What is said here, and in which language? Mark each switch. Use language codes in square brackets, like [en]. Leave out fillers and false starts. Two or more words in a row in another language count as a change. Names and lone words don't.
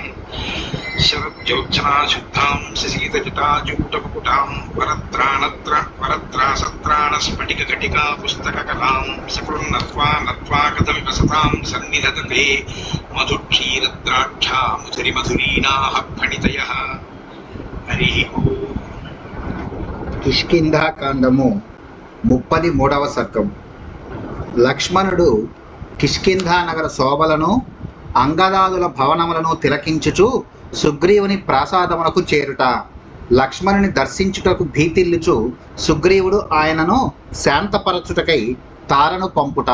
[sa] शरज्योत्सना शुद्धां शशीतजटाजूटमुकुटां वरत्रासत्राणस्फटिकघटिका पुस्तककलां सकृन्नत्वा नत्वा कथमिव सतां सन्निधत्ते मधुक्षीरद्राक्षा मधुरिमधुरीणाः फणितयः। हरि ओम्। [te] కిష్కింధాకాండము 33వ సర్గం. లక్ష్మణుడు కిష్కింధా నగర శోభలను అంగదాదుల భవనములను తిలకించుచు సుగ్రీవుని ప్రాసాదమునకు చేరుట. లక్ష్మణుని దర్శించుటకు భీతిల్లుచు సుగ్రీవుడు ఆయనను శాంతపరచుటకై తారను పంపుట.